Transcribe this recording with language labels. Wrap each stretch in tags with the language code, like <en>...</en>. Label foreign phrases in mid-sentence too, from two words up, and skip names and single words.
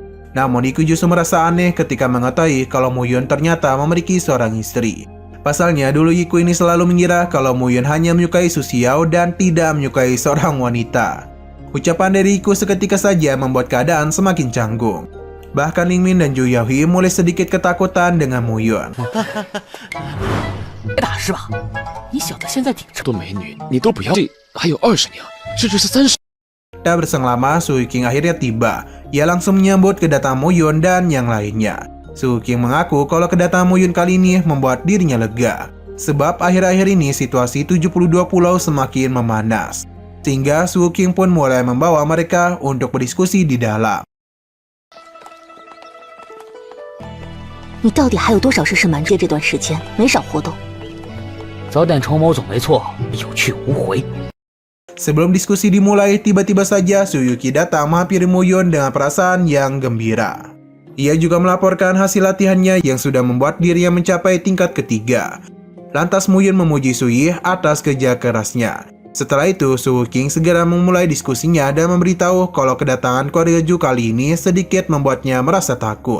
<id>Namun Hiku justru merasa aneh ketika mengetahui kalau Muyun ternyata memiliki seorang istri. Pasalnya dulu Hiku ini selalu mengira kalau Muyun hanya menyukai Su Xiao dan tidak menyukai seorang wanita. Ucapan dari Hiku seketika saja membuat keadaan semakin canggung. Bahkan Ling Ming dan Ju Youhi mulai sedikit ketakutan dengan Muyun.</id> <zh>别打是吧？你小子现在顶着多美女，你都不要，这还有20年，甚至是30。</zh> <id>Tak berselang lama, Su King akhirnya tiba. Ia langsung menyambut kedatangan Muyun dan yang lainnya. Su King mengaku kalau kedatangan Muyun kali ini membuat dirinya lega. Sebab akhir-akhir ini situasi 72 pulau semakin memanas. Sehingga Su King pun mulai membawa mereka untuk berdiskusi di dalam.</id> <zh>你到底还有多少事是瞒着？这段时间没少活动。早点筹谋总没错，有去无回。</zh> <id>Sebelum diskusi dimulai, tiba-tiba saja Su Yuki datang menghampiri Muyun dengan perasaan yang gembira. Ia juga melaporkan hasil latihannya yang sudah membuat dirinya mencapai tingkat ketiga. Lantas Muyun memuji Su Yi atas kerja kerasnya. Setelah itu, Su King segera memulai diskusinya dan memberitahu kalau kedatangan keluarga Ju kali ini sedikit membuatnya merasa takut.</id>